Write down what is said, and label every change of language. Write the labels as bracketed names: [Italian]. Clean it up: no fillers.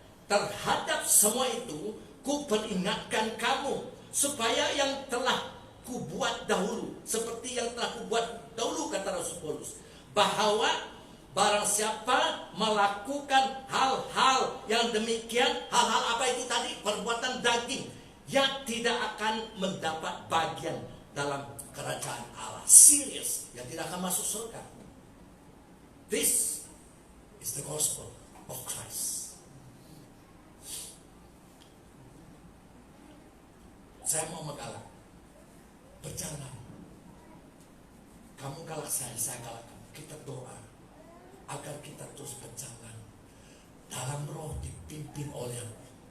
[Indonesian] Terhadap semua itu, ku peringatkan kamu supaya yang telah ku buat dahulu, seperti yang telah ku buat dahulu, kata Rasul Paulus, bahwa barang siapa melakukan hal-hal yang demikian, hal-hal apa itu tadi? Perbuatan daging, yang tidak akan mendapat bagian dalam kerajaan Allah. Serius, yang tidak akan masuk surga. [English] This is the gospel of Christ. [Indonesian] Saya mau menggalak, berjalan. Kamu galak saya galak kamu. Kita doa agar kita terus berjalan dalam roh, dipimpin oleh roh.